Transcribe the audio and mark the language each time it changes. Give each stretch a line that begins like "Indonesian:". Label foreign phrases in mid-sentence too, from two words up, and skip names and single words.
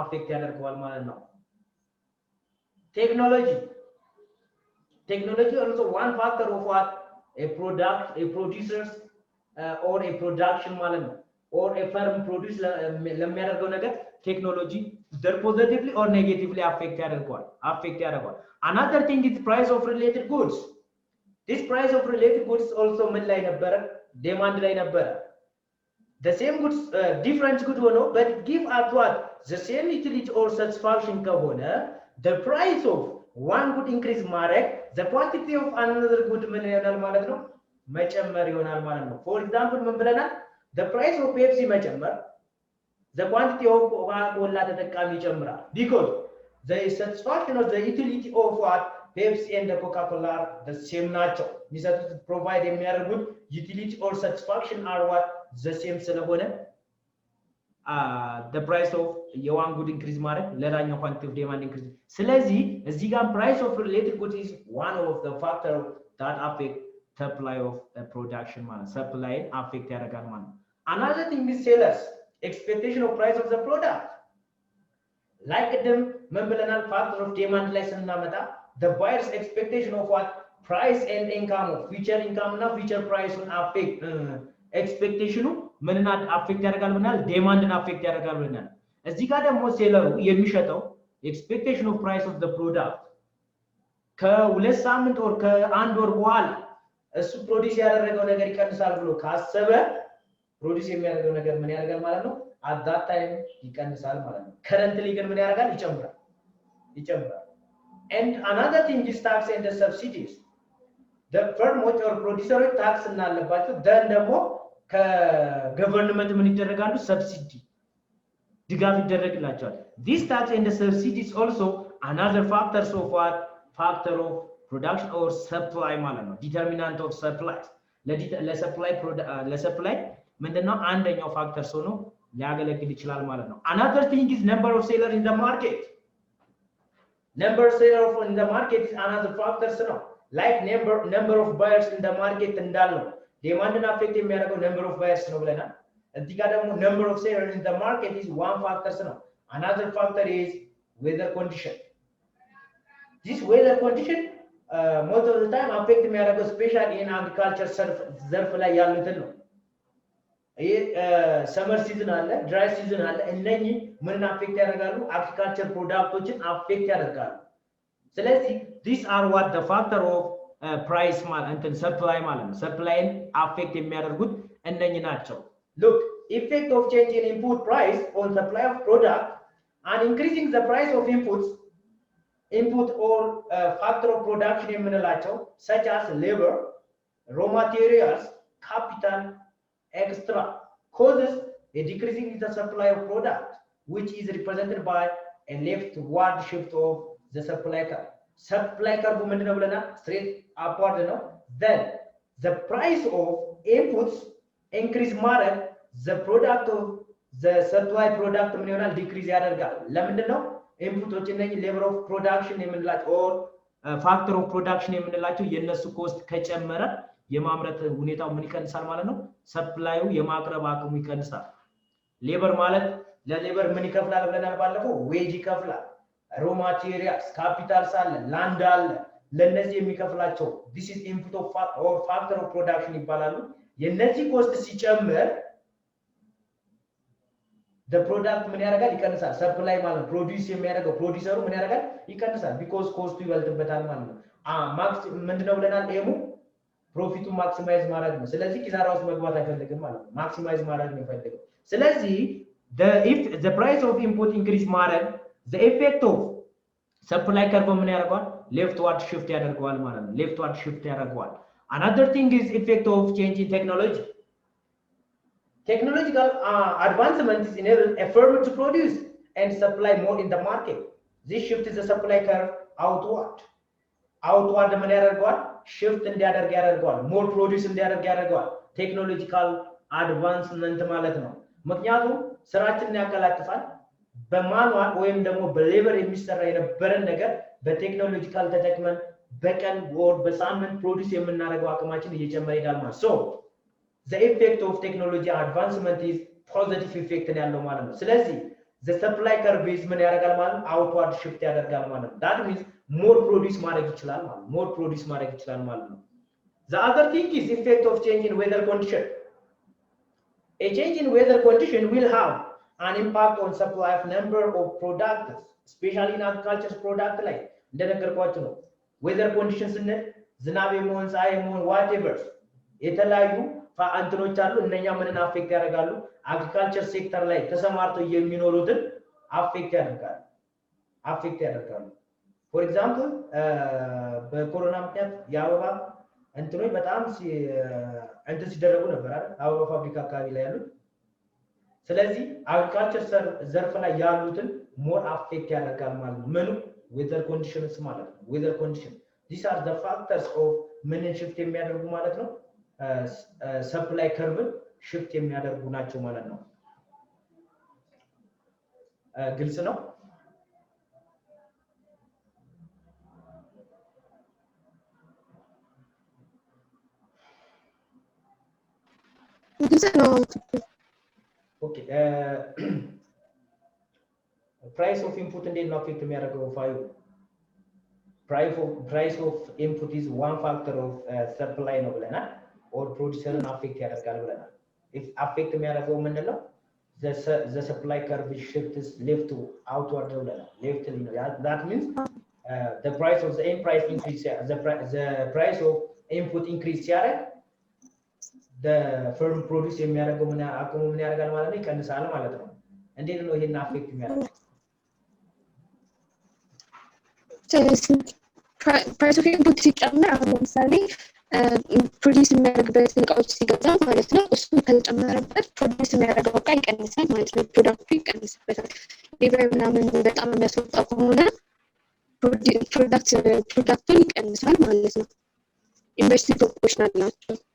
Amharic: አፌክት ያደርገዋል ማለት ነው።
English: Technology also one factor of what a producers or a production
Amharic: ማለት ነው
English: or a firm produce
Amharic: ለሚያደርገው ነገር ቴክኖሎጂ
English: either positively or negatively affect ያደርገዋል። Another thing is price of related goods. This price of related goods also ምን ላይ ነበረ?
Amharic: ዲማንድ ላይ ነበረ።
English: The same goods different good ሆኖ but give at what the same utility or satisfaction ከሆነ the price of one good increase ማድረግ the quantity of another good
Amharic: ምን ይሆናል ማለት ነው? መጨመር ይሆናል ማለት ነው።
English: For example
Amharic: ምን ብለናል?
English: The price of Pepsi መጨመር the quantity of
Amharic: ኮላ ተጠቃሚ ይጨምራል
English: because the satisfaction of the utility of what Pepsi and the Coca-Cola are the same ናቸው።
Amharic: የሚሰጡት ፕሮቫይድ የሚያደርጉት
English: utility or satisfaction are what the same ስለሆነ the price of የዋን ጉድ ኢንክሪዝ ማድረግ ለዳኛው quantity of demand increase።
Amharic: ስለዚህ እዚህ ጋር
English: price of related goods is one of the factor that affect supply of production ማለት supply affect ያደርጋል ማለት። Another thing is sellers expectation of price of the product like
Amharic: ቅድም ምን ብለናል?
English: factor of demand
Amharic: ላይ ስናመጣ
English: the buyer's expectation of what price and income of future income እና future price on affect
Amharic: ኤክስፔክቴሽኑ ምንን አፌክት ያደርጋል ብለናል? ዲማንድን አፌክት ያደርጋል ብለናል። እዚህ ጋር ደግሞ ሴለሩ የሚሸጠው
English: expectation of price of the product
Amharic: ከ2 ሳምንት ወር ከ1 ወር በኋላ እሱ ፕሮዲዩስ ያደረገው ነገር ይቀንሳል ብሎ ካሰበ ፕሮዲዩስ የሚያደርገው ነገር ምን ያደርጋል ማለት ነው?
English: at that time
Amharic: ይቀንሳል ማለት ነው። ከረንትሊ ግን ምን ያደርጋል?
English: ይጨምራል። And another thing is tax and the subsidies. The firmoች or
Amharic: ፕሮዲዩሰሮች ታክስ እናለባቸው then ደግሞ ከገቨርንመንት ምን ይደረጋሉ? ሰብሲዲ ድጋፍ ይደረግላቸዋል።
English: This tax and the subsidies also another factors of what factor of production or supply
Amharic: ማለት ነው።
English: determinant of supply
Amharic: ለሰፕላይ ምንድነው? አንደኛው ፋክተር ሆኖ ሊያገለግል ይችላል ማለት ነው።
English: Another thing is number of sellers in the market. Number of sellers in the market is another factor ነው። like number of buyers in the market
Amharic: እንዳለው ዲማንድን አፌክት የሚያደርገው
English: number of buyers
Amharic: ነው ብለናል። እዚህ ጋር ደግሞ
English: number of sellers in the market is one factor ነው። Another factor is weather condition. This weather condition most of the time affect
Amharic: የሚያደርገው
English: especially in agriculture
Amharic: ዘርፍ ላይ ያሉትን ነው። ይሄ ሰመር ሲዝን አለ፣ ድራይ ሲዝን አለ። እነኚህ ምንን አፌክት ያደርጋሉ? አግሪካልቸር ፕሮዳክቶችን አፌክት ያደርጋሉ። ስለዚህ
English: these are what the factor of price እንትን supply
Amharic: ማለት ነው
English: supplyን affect
Amharic: የሚያደርጉት እነኚህ ናቸው
English: look effect of change in input price on supply of product and increasing the price of input or factor of production የምንላቸው such as labor raw materials capital extra causes a decreasing in the supply of product which is represented by a leftward shift of the supply curve
Amharic: ምንድነው ብለናል
English: straight upward ነው then the price of inputs increase ማድረግ the product of the supply product
Amharic: ምን ይሆናል decrease ያደርጋል ለምንድነው ኢንፑቶች እነኚህ
English: level of production
Amharic: የምንላቸው
English: or factor of production
Amharic: የምንላቸው የነሱ ኮስት ከጨመረ የማምረት ሁኔታው ምን ይቀንሳል ማለት ነው ሰፕላዩ የማቅረብ አቅሙ ይቀንሳል ሌበር ማለት ለሌበር ምን ይከፍላል ብለናል ባለፈው ዌጅ ይከፍላል
English: raw materials
Amharic: ካፒታልስ አለ ላንድ አለ ለነዚህ የሚከፍላቸው
English: this is input of or factor of production
Amharic: ይባላሉ የነዚህ ኮስት ሲጨምር
English: the product
Amharic: ምን ያደርጋል ይቀንሳል ሰፕላይ ማለት ፕሮዲዩስ የሚያደርገው ፕሮዲዩሰሩ ምን ያደርጋል ይቀንሳል because ኮስቱ ይበልጥበታል ማለት ነው ማክስ ምንድነው ብለናል ኤሙ ፕሮፊቱን ማክሲማይዝ ማድረግ ነው ስለዚህ ኪሳራ ውስጥ መግባት አይፈልግም ማለት ነው ማክሲማይዝ ማድረግ ነው የሚፈልገው ስለዚህ
English: if the price of input increase ማድረግ the effect of supply curve
Amharic: ምን ያደርጋል
English: leftward shift
Amharic: ያደርጋል ማለት ነው
English: leftward shift ያደርጋል another thing is effect of change in technology technological advancement is enable a firm to produce and supply more in the market this shift is the supply curve
Amharic: outward ምን ያደርጋል shift እንዲያደርግ ያደርጋል
English: more produce
Amharic: እንዲያደርግ ያደርጋል
English: technological advancement
Amharic: ማለት ነው ምክንያቱም ስራችንን ያቀላጥፋል በማኑዋል ወይም ደግሞ በሌበር የሚሰራ የነበረን ነገር በቴክኖሎጂካል ተጠቅመን በቀን ወር በሳምንት ፕሮዲዩስ የምናደርገው አቅማችን እየጨመረ ይላል ማለት
English: so the effect of technology advancement is positive effect
Amharic: ያለው ማለት ነው ስለዚህ
English: the supply curve is
Amharic: ምን ያደርጋል ማለት
English: outward shift
Amharic: ያደርጋል ማለት ነው
English: that means more produce
Amharic: ማድረግ ይችላል ማለት
English: more produce
Amharic: ማድረግ ይችላል ማለት ነው
English: the other thing is effect of change in weather condition a change in weather condition will have an impact on supply of number of products especially in agriculture product
Amharic: ላይ እንደነገርኳችሁ ነው
English: weather condition
Amharic: ስንል ዝናብ የመሆን ፀሐይ የመሆን whatever የተለያዩ አንትኖች አሉ እነኛ ምንን አፌክት ያደርጋሉ አግሪካልቸር ሴክተር ላይ ተሰማርተው የሚኖሩትን አፌክት ያደርጋሉ
English: for example
Amharic: በኮሮና ምክንያት የአበባ እንትኖች በጣም እንትን ሲደረጉ ነበር አይደል አበባ ፋብሪካ አካባቢ ላይ ያሉት ስለዚህ አግሪካልቸር ዘርፍ ላይ ያሉትን ሞር አፌክት ያደርጋል ማለት ነው ምኑ
English: weather conditions
Amharic: ማለት ነው
English: weather condition these are the factors of
Amharic: ምንን shift የሚያደርጉ ማለት ነው ሰፕላይ ከርቭን shift የሚያደርጉ ናቸው ማለት ነው ግልጽ ነው
English: ኦኬ price of input
Amharic: እንዴት ነው አፌክት የሚያደርገው ፋዩ
English: price of input is one factor of supply
Amharic: ነው ብለናል
English: or producer affect
Amharic: ያደርጋል ብለናል
English: if affect
Amharic: የሚያደርገው ምንድነው
English: the supply curve shifts left to outward ብለናል left ነው that means the price of the end price increase the price of input increase ሲያደርግ the firm produce
Amharic: የሚያደርገው ምን አቅሙ ምን ያደርጋል ማለት ነው ይቀንሳል ማለት ነው እንዴት ነው ይሄን affect የሚያደርገው price of input ሲጨምር አሁን ለምሳሌ ፕሮዲዩስ የሚያደርግበት እቃዎች ሲገዛ ማለት ነው እሱ ከተጨመረበት ፕሮዲዩስ የሚያደርገው እቃ ይቀንሳል ማለት ነው ፕሮዳክቱ ይቀንስበታል ሌበር ምናምን በጣም የሚያስወጣ ከሆነ ፕሮዳክቱን ይቀንሳል ማለት ነው ኢንቨርሲቲ ፕሮፖርሽናል ናቸው